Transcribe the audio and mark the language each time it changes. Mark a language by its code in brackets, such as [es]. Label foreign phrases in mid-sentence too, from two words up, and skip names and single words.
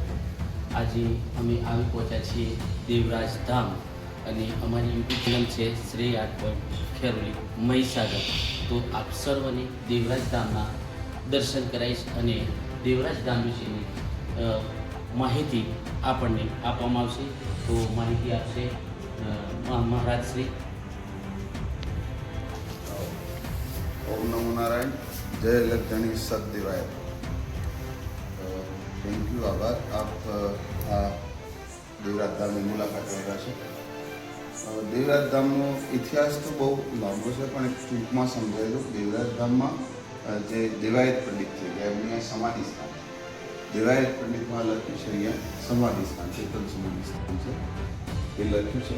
[gu] આજે અમે આવી પહોંચ્યા છીએ દેવરાજ ધામ અને અમારી [en] YouTube channel [gu] છે શ્રેય આર્ટ પોઈન્ટ ખેરોલી મહીસાગર। તો આપ સર્વને દેવરાજ ધામના દર્શન કરાવીશ અને દેવરાજ ધામ વિશેની માહિતી આપણને આપવામાં આવશે। તો માહિતી આપશે મહારાજ શ્રી। [sa] ओम नमो नारायण। [hi] जय लक्षणी सतदेवाय। [en] thank you, [hi] आभार। आप देवराज धाम की मुलाकात [gu] કર્યા છે। દેવરાજ ધામનો ઇતિહાસ તો બહુ લાંબો છે, પણ એક ટૂંકમાં સમજાવી દઉં। દેવરાજ ધામમાં જે દેવાયત પંડિત છે એમની સમાધિ સ્થાન છે। દેવાયત પંડિતમાં લખ્યું છે અહીંયા સમાધિ સ્થાન છે, ચેતન સમાધિ સ્થાન છે એ લખ્યું છે।